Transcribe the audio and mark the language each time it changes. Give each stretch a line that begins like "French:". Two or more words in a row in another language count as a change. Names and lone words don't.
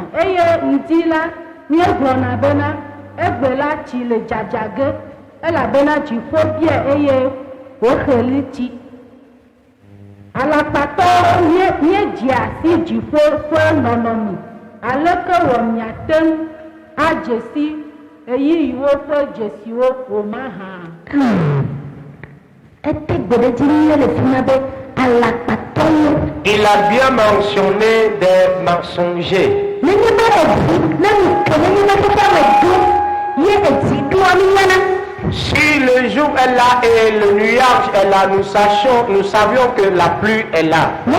Ewe: Eye ŋdi la, miegblɔna bena, egbe la tsi le dzadza ge elabena dziƒobia eye woxeli tsi. Alakpatɔwo míedzi asi dziƒo ƒe nɔnɔme. Aleke wɔ miate ŋu adze si eyiyiwo ƒe dzesiwo o mahã.
French: Il a bien mentionné des mensongers. Si le jour est là et le nuage est là, nous savions que la pluie est là.